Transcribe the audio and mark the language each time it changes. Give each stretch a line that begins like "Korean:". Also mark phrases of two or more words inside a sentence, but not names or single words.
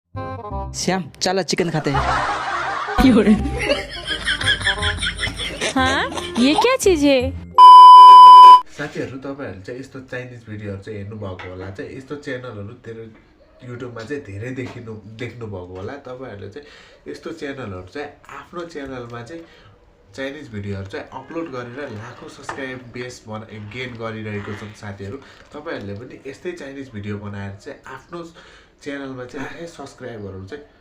Hindi: श्याम चलो चिकन खाते हैं। हाँ ये क्या चीज है?
Nepali: साथीहरु तपाईहरुले चाहिँ यस्तो चाइनिज भिडियोहरु चाहिँ हेर्नु भएको होला चाहिँ यस्तो च्यानलहरु तेरो युट्युबमा चाहिँ धेरै देख्नु भएको होला तपाईहरुले चाहिँ यस्तो च्यानलहरु चाहिँ आफ्नो च्यानलमा चाहिँ चाइनिज भिडियोहरु चाहिँ अपलोड गरेर लाखौं
English: subscribe base gain
Nepali: गरिरहेको छन् साथीहरु तपाईहरुले पनि यस्तै चाइनिज भिडियो बनाएर चाहिँ आफ्नो च्यानलमा चाहिँ सब्स्क्राइबरहरु चाहिँ